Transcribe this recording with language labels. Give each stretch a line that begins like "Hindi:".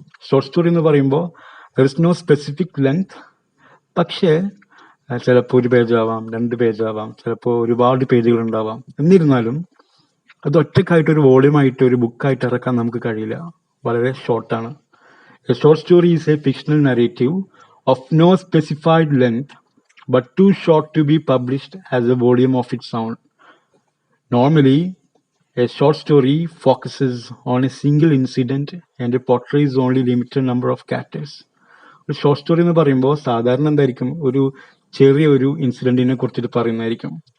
Malayalam: Short story എന്ന് പറയുമ്പോൾ
English: there is no specific length,
Malayalam: പക്ഷേ ചിലപ്പോൾ 1 പേജാവാം, 2 പേജാവാം, ചിലപ്പോൾ ഒരുപാട് പേജുകൾ ഉണ്ടാവാം. എന്നിരുന്നാലും അത് ഒറ്റക്കായിട്ട് ഒരു വോളിയമായിട്ട് ഒരു ബുക്കായിട്ട് ഇറക്കാൻ നമുക്ക് കഴിയില്ല, വളരെ ഷോർട്ടാണ്.
English: A short story is a fictional narrative of no specified length but too short to be published as a volume of its own. Normally, a short story focuses on a single incident and portrays only limited number of characters.
Malayalam: ഒരു short story എന്ന് പറയുമ്പോൾ സാധാരണ എന്തായിരിക്കും, ഒരു ചെറിയൊരു ഇൻസിഡന്റിനെ കുറിച്ചിട്ട് പറയുന്നതായിരിക്കും.